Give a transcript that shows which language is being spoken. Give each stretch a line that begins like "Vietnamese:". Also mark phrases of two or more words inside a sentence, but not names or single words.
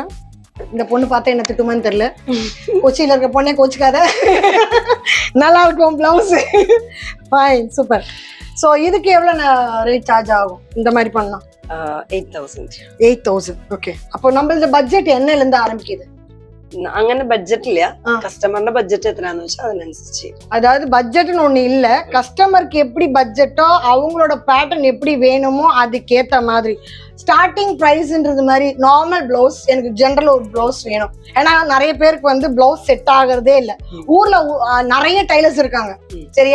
Tamil: இந்த பொண்ணு பார்த்தா என்ன திட்டுமான்னு தெரியல. கொச்சியில இருக்க பொண்ணே கோச்சிக்காத, நல்லா இருக்கும் பிளவுஸ்.
English: fine, super.
Tamil: ஸோ இதுக்கு எவ்வளோ
English: rate charge
Tamil: ஆகும் இந்த மாதிரி பண்ணலாம்? 8,000. ஓகே, அப்போ நம்மளது பட்ஜெட் என்னல இருந்து ஆரம்பிக்குது?
Malayalam: അങ്ങനെ ബഡ്ജറ്റ് ഇല്ല. കസ്റ്റമറിന്റെ ബഡ്ജറ്റ് എത്രയാന്ന് വെച്ചാൽ അതിനനുസരിച്ച്.
Tamil: அதாவது பட்ஜெட்னு ஒண்ணு இல்ல, கஸ்டமருக்கு எப்படி பட்ஜெட்டோ அவங்களோட பேட்டர்ன் எப்படி வேணுமோ அதுக்கேத்த மாதிரி ஸ்டார்டிங் பிரைஸ்ன்றது மாதிரி.
English: normal blouse
Tamil: எனக்கு ஜென்ரல் ஒரு பிளவுஸ் வேணும். ஏன்னா நிறைய பேருக்கு வந்து
English: blouse set
Tamil: ஆகுறதே இல்லை. ஊர்ல நிறைய டைலர்ஸ் இருக்காங்க, சரியா?